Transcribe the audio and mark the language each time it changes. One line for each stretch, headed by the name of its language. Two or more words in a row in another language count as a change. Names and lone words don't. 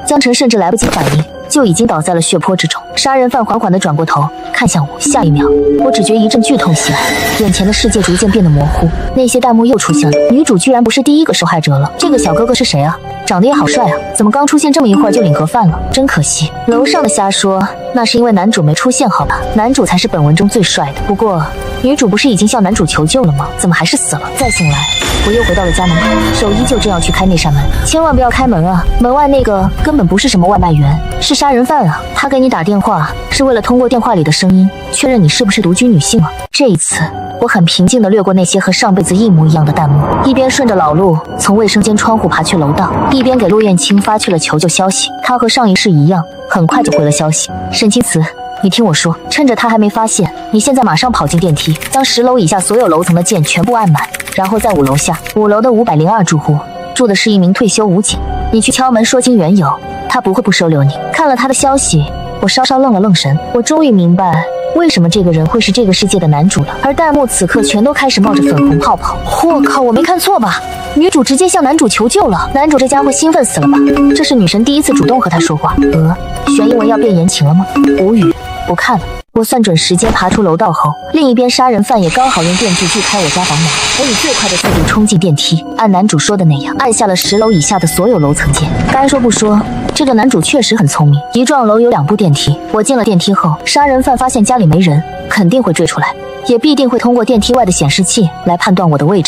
Chinese: 江晨甚至來不及反應，就已經倒在了血泊之中。殺人犯緩緩地轉過頭看向我，下一秒我只覺一陣劇痛襲來，眼前的世界逐漸變得模糊。那些彈幕又出現了，女主居然不是第一個受害者了。這個小哥哥是誰啊？長得也好帥啊，怎麼剛出現這麼一會兒就領盒飯了？真可惜。樓上的瞎說，那是因為男主沒出現好吧？男主才是本文中最帥的。不過女主不是已經向男主求救了嗎？怎麼還是死了？再醒來，我又回到了家門口，手依舊正要去開那扇門。千萬不要開門啊，門外那個根本不是什麼外賣員，是殺人犯啊。他給你打電話是為了通過電話裡的聲音確認你是不是獨居女性啊。這一次我很平靜地掠過那些和上輩子一模一樣的彈幕，一邊順着老路從衛生間窗戶爬去樓道，一邊給陸燕青發去了求救消息。他和上一世一樣，很快就回了消息。沈清慈，你聽我說，趁着他還沒發現，你現在馬上跑進電梯，將10樓以下所有樓層的鍵全部按滿，然後在5樓下，5樓的502住戶住的是一名退休武警，你去敲門說清緣由，他不會不收留你。看了他的消息，我稍稍愣了愣神，我終於明白為什麼這個人會是這個世界的男主了。而彈幕此刻全都開始冒着粉紅泡泡。我靠，我沒看錯吧？女主直接向男主求救了，男主這家伙興奮死了吧？這是女神第一次主動和他說話。懸疑文要變言情了嗎？無語，不看了。我算準時間爬出樓道後，另一邊殺人犯也剛好用電鋸鋸開我家房門。我以最快的速度衝進電梯，按男主說的那樣按下了10樓以下的所有樓層鍵。該說不說，這個男主確實很聰明。一幢樓有2部電梯，我進了電梯後，殺人犯發現家裡沒人，肯定會追出來，也必定會通過電梯外的顯示器來判斷我的位置。